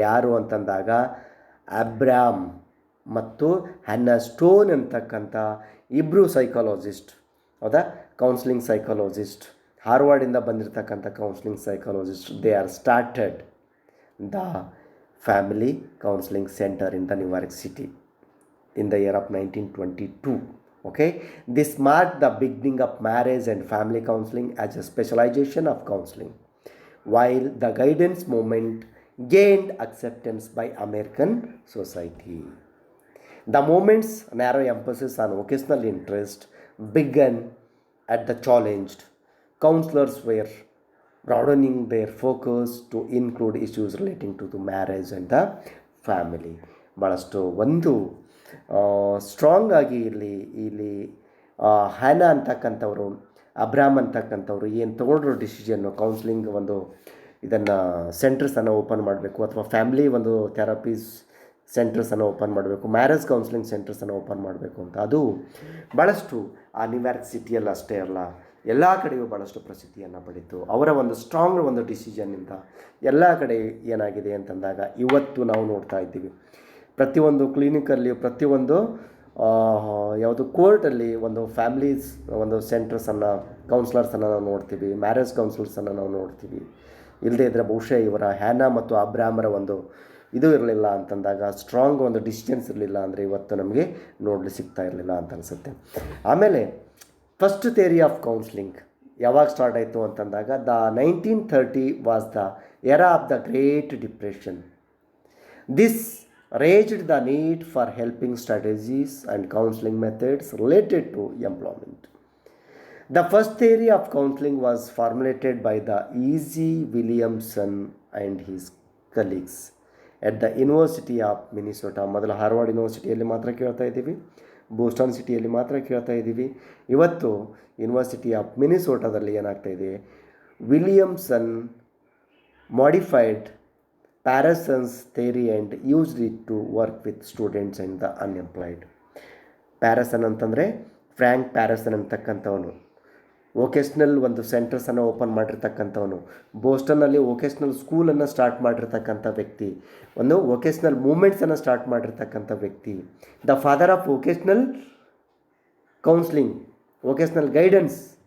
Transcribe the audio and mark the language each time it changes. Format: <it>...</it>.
<kn>ಯಾರು ಅಂತಂದಾಗ ಅಬ್ರಾಮ್ ಮತ್ತು ಹ್ಯಾನ್ನಾ ಸ್ಟೋನ್ ಅಂತಕ್ಕಂಥ ಇಬ್ಬರು ಸೈಕಾಲಜಿಸ್ಟ್, ಹೌದಾ, ಕೌನ್ಸಿಲಿಂಗ್ ಸೈಕಾಲಜಿಸ್ಟ್, ಹಾರ್ವರ್ಡಿಂದ ಬಂದಿರತಕ್ಕಂಥ counselling psychologist.</kn> <en>They are started the family counselling centre in the New York city in the year of 1922. Okay, this marked the beginning of marriage and family counseling as a specialization of counseling, while the guidance movement gained acceptance by American society. The movement's narrow emphasis on vocational interest began at the challenged. Counselors were broadening their focus to include issues relating to the marriage and the family.</en> <kn>ಭಾಳಷ್ಟು ಒಂದು strong ಆಗಿ ಇಲ್ಲಿ Hannah ಅಂತಕ್ಕಂಥವ್ರು, ಅಬ್ರಾಮ್ ಅಂತಕ್ಕಂಥವ್ರು ಏನು ತೊಗೊಂಡ್ರು decision, counselling ಒಂದು ಇದನ್ನು ಸೆಂಟರ್ಸನ್ನು open ಮಾಡಬೇಕು ಅಥವಾ ಫ್ಯಾಮಿಲಿ ಒಂದು ಥೆರಪೀಸ್ ಸೆಂಟರ್ಸನ್ನು ಓಪನ್ ಮಾಡಬೇಕು, ಮ್ಯಾರೇಜ್ ಕೌನ್ಸಿಲಿಂಗ್ ಸೆಂಟರ್ಸನ್ನು ಓಪನ್ ಮಾಡಬೇಕು ಅಂತ. ಅದು ಭಾಳಷ್ಟು ಆ ನ್ಯೂಯಾರ್ಕ್ ಸಿಟಿಯಲ್ಲಿ ಅಷ್ಟೇ ಅಲ್ಲ, ಎಲ್ಲ ಕಡೆಯೂ ಭಾಳಷ್ಟು ಪ್ರಸಿದ್ಧಿಯನ್ನು ಪಡೀತು. ಅವರ ಒಂದು ಸ್ಟ್ರಾಂಗ್ ಒಂದು ಡಿಸಿಷನ್ನಿಂದ ಎಲ್ಲ ಕಡೆ ಏನಾಗಿದೆ ಅಂತಂದಾಗ ಇವತ್ತು ನಾವು ನೋಡ್ತಾ ಇದ್ದೀವಿ, ಪ್ರತಿಯೊಂದು ಕ್ಲಿನಿಕಲ್ಲಿ, ಪ್ರತಿಯೊಂದು ಯಾವುದು ಕೋರ್ಟಲ್ಲಿ ಒಂದು ಫ್ಯಾಮಿಲೀಸ್ ಒಂದು ಸೆಂಟರ್ಸನ್ನು, ಕೌನ್ಸಿಲರ್ಸನ್ನು ನಾವು ನೋಡ್ತೀವಿ, ಮ್ಯಾರೇಜ್ ಕೌನ್ಸಿಲರ್ಸನ್ನು ನಾವು ನೋಡ್ತೀವಿ. ಇಲ್ಲದೇ ಇದ್ದರೆ ಬಹುಶಃ ಇವರ ಹ್ಯಾನಾ ಮತ್ತು ಅಬ್ರಾಮರ ಒಂದು ಇದು ಇರಲಿಲ್ಲ ಅಂತಂದಾಗ, ಸ್ಟ್ರಾಂಗ್ ಒಂದು ಡಿಸಿಷನ್ಸ್ ಇರಲಿಲ್ಲ ಅಂದರೆ ಇವತ್ತು ನಮಗೆ ನೋಡಲಿ ಸಿಗ್ತಾ ಇರಲಿಲ್ಲ ಅಂತ ಅನಿಸುತ್ತೆ.</kn> <en>ಆಮೇಲೆ first theory of counselling</en> <kn>ಯಾವಾಗ ಸ್ಟಾರ್ಟ್ ಆಯಿತು ಅಂತಂದಾಗ</kn> <en>The 1930 was the era of the great depression. This raised the need for helping strategies and counseling methods related to employment. The first theory of counseling was formulated by the E.G. Williamson and his colleagues at the University of Minnesota.</en> <kn>ಮೊದಲು Harvard ಯೂನಿವರ್ಸಿಟಿಯಲ್ಲಿ ಮಾತ್ರ ಕೇಳ್ತಾ ಇದ್ದೀವಿ, Boston ಸಿಟಿಯಲ್ಲಿ ಮಾತ್ರ ಕೇಳ್ತಾ ಇದ್ದೀವಿ. ಇವತ್ತು university of ಮಿನಿಸೋಟಾದಲ್ಲಿ ಏನಾಗ್ತಾ ಇದೆ,</kn> <en>Williamson modified Parsons theory and used it to work with students and the unemployed.</en> <kn>ಪ್ಯಾರಸನ್ ಅಂತಂದರೆ ಫ್ರ್ಯಾಂಕ್ ಪ್ಯಾರಸನ್ ಅಂತಕ್ಕಂಥವನು ವೊಕೇಶ್ನಲ್ ಒಂದು ಸೆಂಟರ್ಸನ್ನು ಓಪನ್ ಮಾಡಿರ್ತಕ್ಕಂಥವನು, ಬೋಸ್ಟನ್ನಲ್ಲಿ ವೊಕೇಶ್ನಲ್ ಸ್ಕೂಲನ್ನು ಸ್ಟಾರ್ಟ್ ಮಾಡಿರ್ತಕ್ಕಂಥ ವ್ಯಕ್ತಿ, ಒಂದು ವೊಕೇಶ್ನಲ್ ಮೂಮೆಂಟ್ಸನ್ನು ಸ್ಟಾರ್ಟ್ ಮಾಡಿರ್ತಕ್ಕಂಥ ವ್ಯಕ್ತಿ,</kn> <en>The father of vocational counselling, vocational guidance.</en>